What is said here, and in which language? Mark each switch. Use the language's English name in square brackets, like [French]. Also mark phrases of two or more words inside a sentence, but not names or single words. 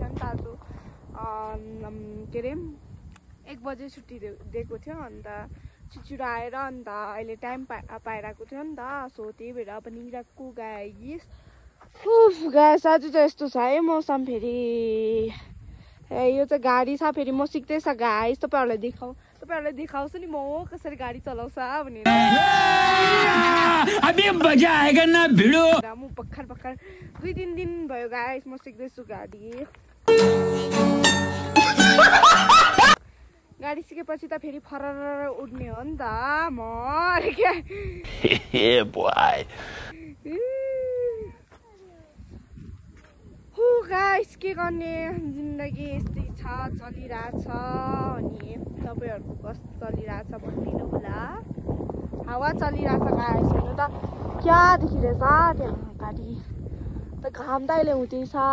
[Nepali] नि त आज के अरे 1 बजे छुट्टी दिएको थियो अन्त छिटो आएर अन्त अहिले टाइम पाइरहेको थियो नि त सो त्यही भएर पनि निराको [English] guys guys [Nepali] आज चाहिँ यस्तो छ है मौसम फेरि यो चाहिँ गाडी छ फेरि म सिक्दैछ गाइस तपाईहरुलाई देखाउँछु नि म कसरी गाडी चलाउँछ भनेर [Hindi] अबे मजा आएगा ना भिडो [Nepali] म भर्खर 2-3 दिन भयो गाइस म सिक्दैछु गाडी सिकेपछि त फेरि फरर उड्ने हो नि त म के गाइस के गर्ने जिन्दगी यस्तै छ चलिरहेछ अनि तपाईहरुको कस्तो चलिरहेछ भनिदिनु होला हावा चलिरहेछ गाइस हेर्नु त क्या देखिरहेछ त्यहाँ गाडी त घाम त अहिले हुँदैछ